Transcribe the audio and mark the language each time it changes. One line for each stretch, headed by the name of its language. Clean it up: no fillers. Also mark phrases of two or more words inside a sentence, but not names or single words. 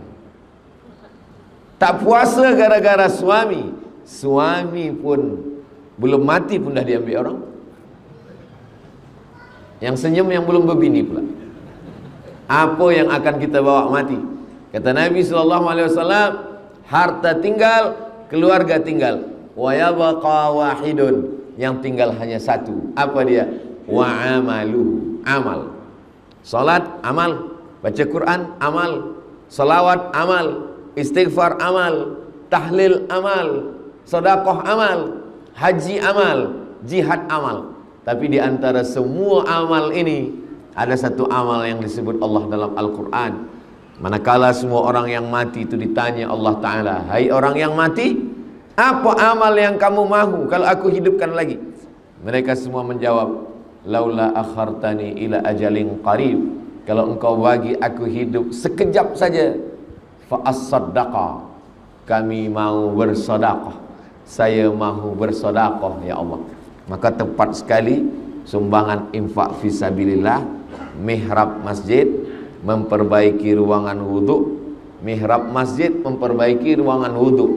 Malay: Tak puasa gara-gara suami, suami pun belum mati pun dah diambil orang. Yang senyum yang belum berbini pula. Apa yang akan kita bawa mati? Kata Nabi SAW, harta tinggal, keluarga tinggal.
Arabic: وَيَبْقَى وَاحِدٌ,
Malay: yang tinggal hanya 1. Apa dia?
Arabic: وَعَمَلُهُ,
Malay: amal. Salat, amal. Baca Quran, amal. Salawat, amal. istighfar amal, tahlil amal, sedekah amal, haji amal, jihad amal. Tapi di antara semua amal ini ada satu amal yang disebut Allah dalam Al-Quran. Manakala semua orang yang mati itu ditanya Allah Ta'ala, hai orang yang mati, apa amal yang kamu mahu kalau aku hidupkan lagi? Mereka semua menjawab,
Arabic: لَوْلَا أَخَّرْتَنِي إِلَى أَجَلٍ قَرِيبٍ,
Malay: kalau engkau bagi aku hidup sekejap saja,
Arabic: فَأَصَّدَّقَ,
Malay: kami mau bersedekah, saya mahu bersedekah ya Allah. Maka tepat sekali sumbangan infak fisabilillah, mihrab masjid, memperbaiki ruangan wudhu, mihrab masjid memperbaiki ruangan wudhu.